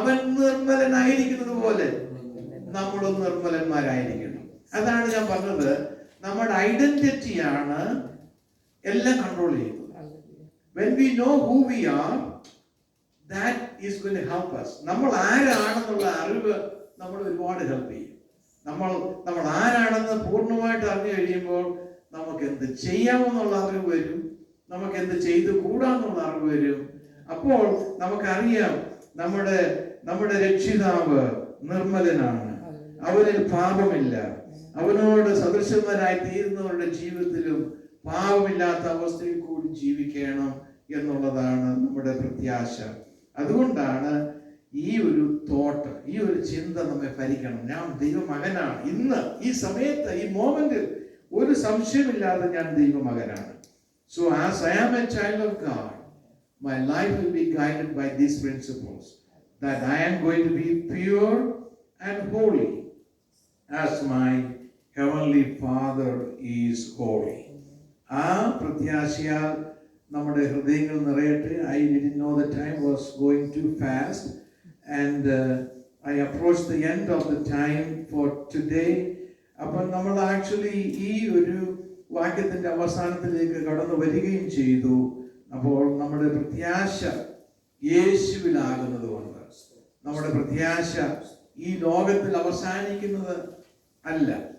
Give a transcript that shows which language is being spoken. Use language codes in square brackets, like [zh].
[ml] അവൻ നിർമ്മലനായിരിക്കുന്നത് പോലെ നമ്മളും നിർമ്മലന്മാരായിരിക്കണം. അതാണ് ഞാൻ പറഞ്ഞത്. നമ്മുടെ ഐഡന്റിറ്റിയാണ് എല്ലാം കൺട്രോൾ ചെയ്യുന്നത്. [en] When we know who we are, that is going to help us. [ml] നമ്മൾ ആരാണെന്നുള്ള അറിവ് നമ്മൾ ഒരുപാട് ഹെൽപ്പ് ചെയ്യും. നമ്മൾ ആരാണെന്ന് പൂർണ്ണമായിട്ട് അറിഞ്ഞു കഴിയുമ്പോൾ നമുക്ക് എന്ത് ചെയ്യാമെന്നുള്ള അറിവ് വരും, നമുക്ക് എന്ത് ചെയ്തു കൂടാന്നുള്ള അറിവ് വരും. അപ്പോൾ നമുക്കറിയാം നമ്മുടെ രക്ഷിതാവ് നിർമ്മലനാണ്, അവനിൽ പാപമില്ല, അവനോട് സദൃശന്മാരായി തീരുന്നവരുടെ ജീവിതത്തിലും പാവമില്ലാത്ത അവസ്ഥയിൽ കൂടി ജീവിക്കണം എന്നുള്ളതാണ് നമ്മുടെ പ്രത്യാശ. അതുകൊണ്ടാണ് ഈ ഒരു തോട്ട്, ഈ ഒരു ചിന്ത നമ്മെ ഭരിക്കണം. ഞാൻ ദൈവമകനാണ്. ഇന്ന് ഈ സമയത്ത്, ഈ മോമെന്റിൽ ഒരു സംശയമില്ലാതെ ഞാൻ ദൈവമകനാണ്. [en] So as I am a child of God, my life will be guided by these principles, that I am going to be pure and holy as my heavenly Father is holy. [ml] ആ പ്രത്യാശയാൽ നമ്മുടെ ഹൃദയങ്ങൾ നിറയട്ടെ. [en] I didn't know the time was going too fast and I approached the end of the time for today. [ml] അപ്പോൾ നമ്മൾ actually ഈ ഒരു വാക്യത്തിന്റെ അവസാനത്തിലേക്ക് കടന്നു വരികയും ചെയ്തു. അപ്പോൾ നമ്മുടെ പ്രത്യാശ യേശുവിലാകുന്നത് കൊണ്ട് നമ്മുടെ പ്രത്യാശ ഈ ലോകത്തിൽ അവസാനിക്കുന്നത് അല്ല.